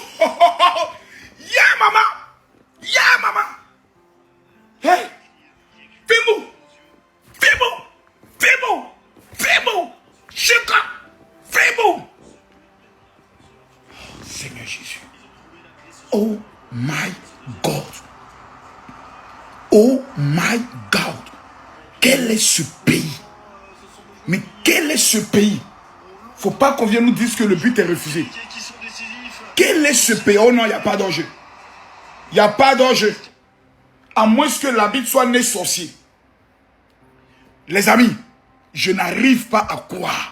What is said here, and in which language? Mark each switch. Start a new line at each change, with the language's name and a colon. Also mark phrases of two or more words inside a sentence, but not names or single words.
English: Yeah, maman. Yeah, maman. Hey, Fimbo, Fimbo, Fimbo, Fimbo, Chika, Fimbo.
French: Seigneur Jésus.
English: Oh my God. Oh my God.
French: Quel est ce pays? Mais quel est ce pays? Faut pas qu'on vienne nous dire que le but est refusé. Quel est ce pays? Oh non, il n'y a pas d'enjeu. Il n'y a pas d'enjeu. À moins que l'habit soit né sorcier. Les amis, je n'arrive pas à croire.